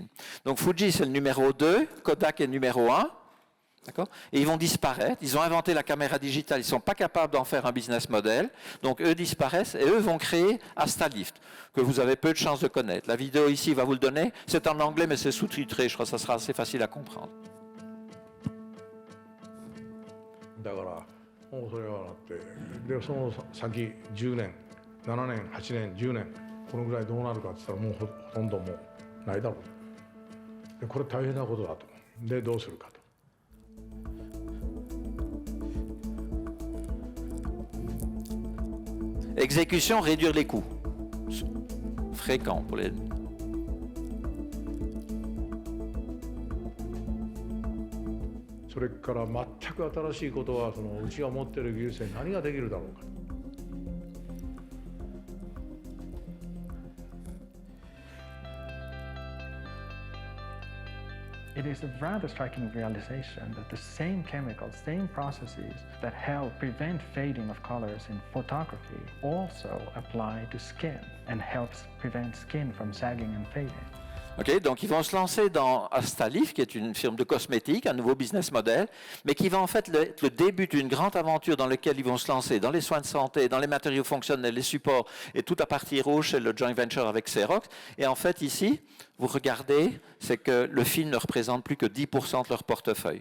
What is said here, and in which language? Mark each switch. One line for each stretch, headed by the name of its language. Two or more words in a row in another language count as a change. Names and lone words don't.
French: Donc Fuji, c'est le numéro 2, Kodak est le numéro 1. Et ils vont disparaître. Ils ont inventé la caméra digitale. Ils ne sont pas capables d'en faire un
English: business model.
French: Donc, eux disparaissent et eux vont créer Astalift, que vous avez peu de chances de connaître. La vidéo ici va vous le donner. C'est en anglais, mais c'est sous-titré. Je crois que ça sera assez facile à comprendre.
Japanese: だからもうそれはなってでその先10年7年8年10年このぐらいどうなるかって言ったらもうほとんどもうないだろうでこれ大変なことだとでどうするかと。
French: Exécution, réduire les coûts. Fréquent pour les...
Japanese: それから全く新しいことはそのうちが持っている技術で何ができるだろうか。
English: It is a rather striking realization that the same chemicals, same processes that help prevent fading of colors in photography also apply to skin and helps prevent skin from sagging and fading.
French: Okay, donc ils vont se lancer dans Astalift, qui est une firme de cosmétiques, un nouveau
English: business model,
French: mais qui va en fait être le début d'une grande aventure dans laquelle ils vont se lancer dans les soins de santé, dans les matériaux fonctionnels, les supports, et toute la partie rouge, c'est le
English: joint venture
French: avec Xerox. Et en fait ici, vous regardez, c'est que le film ne représente plus que 10% de leur portefeuille.